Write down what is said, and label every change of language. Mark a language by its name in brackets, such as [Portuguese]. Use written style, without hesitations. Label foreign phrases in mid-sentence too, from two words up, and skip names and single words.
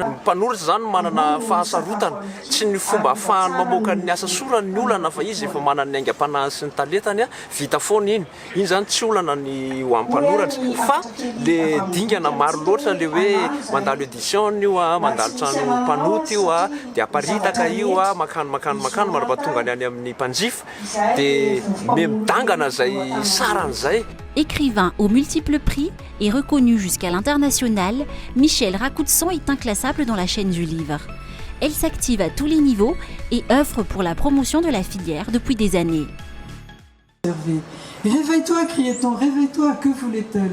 [Malagasy] Ny mpanoratra zany manana fahasarotana tsy ny fomba ahafahany mamoaka ny asa sorany ny olana fa izy efa manana ny aingam-panahy sy ny talentany vita foana iny zany tsy olana ny ho amin'ny mpanoratra fa le dingana maro loatra le hoe mandalo édition io mandalo trano mpanoty io dia aparitaka io makano marapatonga ny any amin'ny mpanjifa dia memidangana zay saran'izay. [French] Écrivain aux multiples prix et reconnu jusqu'à l'international, Michel Rakoutsan est inclassable dans la chaîne du livre. Elle s'active à tous les niveaux et œuvre pour la promotion de la filière depuis des années. Réveille-toi, criait-on, réveille-toi, que voulait-elle?